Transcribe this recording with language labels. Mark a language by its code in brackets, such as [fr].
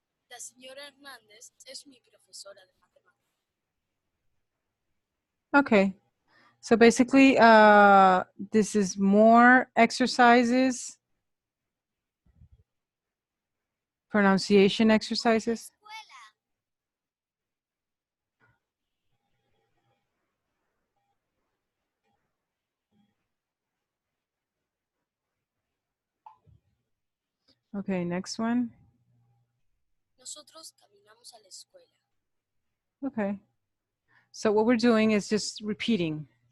[es] La señora Hernández es mi profesora de matemáticas. [en] Okay, so basically, this is more exercises, pronunciation exercises. Okay, next one. [es] Nosotros caminamos a la escuela. [en] Okay, so what we're doing is just repeating.